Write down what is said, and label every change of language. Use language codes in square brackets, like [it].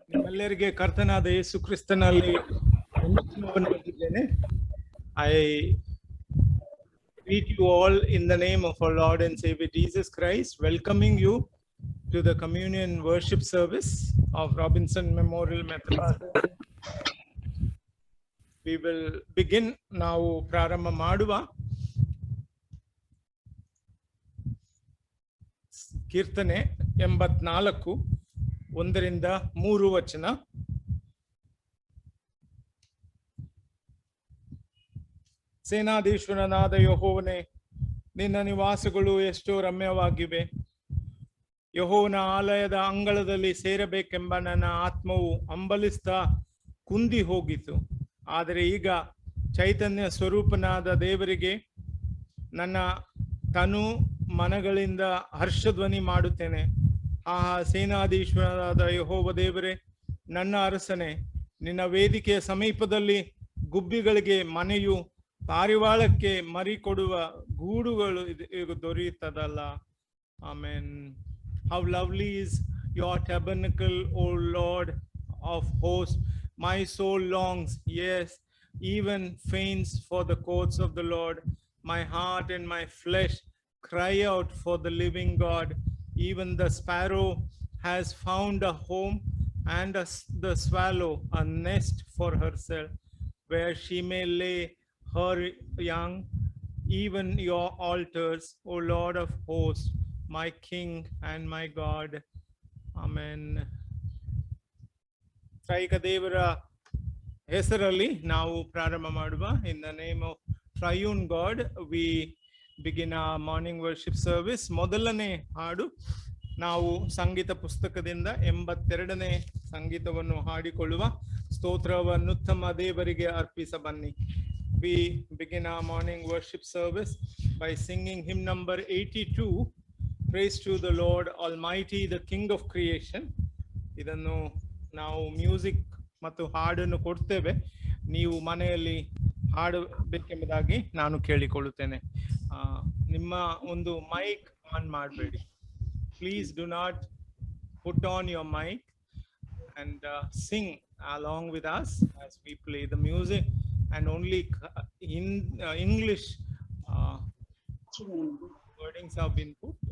[kn] ಎಲ್ಲರಿಗೆ ಕರ್ತನಾದ ಯೇಸು ಕ್ರಿಸ್ತನಲ್ಲಿ ವಂದನವನ್ನು ಹೊಂದಿದ್ದೇನೆ. [en] I greet you all in the name of our Lord and Savior Jesus Christ, welcoming you to the communion worship service of Robinson Memorial Methodist. We will begin [kn] ನಾವು ಪ್ರಾರಂಭ ಮಾಡುವ ಕೀರ್ತನೆ 84 1ರಿಂದ 3 ವಚನ. ಸೇನಾಧೀಶ್ವರನಾದ ಯೆಹೋವನೇ, ನಿನ್ನ ನಿವಾಸಗಳು ಎಷ್ಟೋ ರಮ್ಯವಾಗಿವೆ. ಯೆಹೋವನ ಆಲಯದ ಅಂಗಳದಲ್ಲಿ ಸೇರಬೇಕೆಂಬ ನನ್ನ ಆತ್ಮವು ಹಂಬಲಿಸ್ತಾ ಕುಂದಿ ಹೋಗಿತು. ಆದರೆ ಈಗ ಚೈತನ್ಯ ಸ್ವರೂಪನಾದ ದೇವರಿಗೆ ನನ್ನ ತನು ಮನಗಳಿಂದ ಹರ್ಷಧ್ವನಿ ಮಾಡುತ್ತೇನೆ. ಸೇನಾಧೀಶ್ವರನಾದ ಯೆಹೋವ ದೇವರೇ, ನನ್ನ ಅರಸನೇ, ನಿನ್ನ ವೇದಿಕೆಯ ಸಮೀಪದಲ್ಲಿ ಗುಬ್ಬಿಗಳಿಗೆ ಮನೆಯು ಪಾರಿವಾಳಕ್ಕೆ ಮರಿ ಕೊಡುವ ಗೂಡುಗಳು ದೊರೆಯುತ್ತದಲ್ಲ. Amen. [en] How lovely is your tabernacle, O Lord of hosts. My soul longs, yes, even faints for the courts of the Lord. My heart and my flesh cry out for the living God. Even the sparrow has found a home, and the swallow a nest for herself, where she may lay her young. Even your altars, O Lord of hosts, my King and my God. Amen. [kn] ತ್ರೈಕ ದೇವರ ಹೆಸರಲ್ಲಿ ನಾವು ಪ್ರಾರಂಭ ಮಾಡುವ. [en] In the name of Triune God, we begin our morning worship service. [kn] ಮೊದಲನೇ ಹಾಡು ನಾವು ಸಂಗೀತ ಪುಸ್ತಕದಿಂದ 82ನೇ ಸಂಗೀತವನ್ನು ಹಾಡಿಕೊಳ್ಳುವ. ಸ್ತೋತ್ರವನ್ನುತ್ತಮ ದೇವರಿಗೆ ಅರ್ಪಿಸ ಬನ್ನಿ. [en] We begin our morning worship service by singing hymn number 82, Praise to the Lord Almighty, the King of Creation. [kn] ಇದನ್ನು ನಾವು music ಮತ್ತು ಹಾಡನ್ನು ಕೊಡ್ತೇವೆ. ನೀವು ಮನೆಯಲ್ಲಿ ಹಾಡಬೇಕೆಂಬುದಾಗಿ ನಾನು ಕೇಳಿಕೊಳ್ಳುತ್ತೇನೆ. ನಿಮ್ಮ ಒಂದು ಮೈಕ್ ಆನ್ ಮಾಡಬೇಡಿ. [en] Please do not put on your mic and sing along with us as we play the music, and only in English wordings have been put.